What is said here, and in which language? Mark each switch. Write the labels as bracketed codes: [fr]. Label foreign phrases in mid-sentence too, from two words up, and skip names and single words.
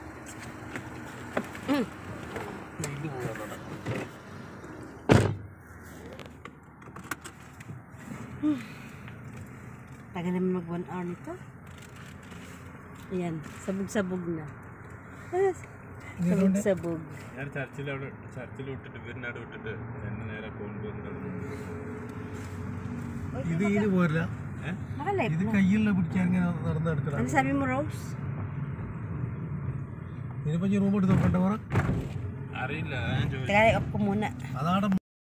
[tl] Tagal naman mag 1 hour nito. Ayan, sabog-sabog na. Sabog-sabog. [ml] ഞാൻ ചർച്ചിൽ വിട്ടിട്ട് ഇവരിനോട് വിട്ടിട്ട് എന്നെ നേരെ കൊണ്ടുവന്നത് ഇത് ഇതിന് പോരില്ല [tl] Nakalive [ml] ഇത് [tl] na. [ml] കയ്യിൽ പിടിക്കാൻ ഇങ്ങനെ നടന്നെടുക്കണം [tl] Ano sabi mo, Rose? [ml] ഇതിനിപ്പോ റൂം എടുത്ത് നോക്കണ്ട പറ അറിയില്ല ഞാൻ ചോദിച്ചു [tl] Teka, off ko muna. [ml] അതാണ്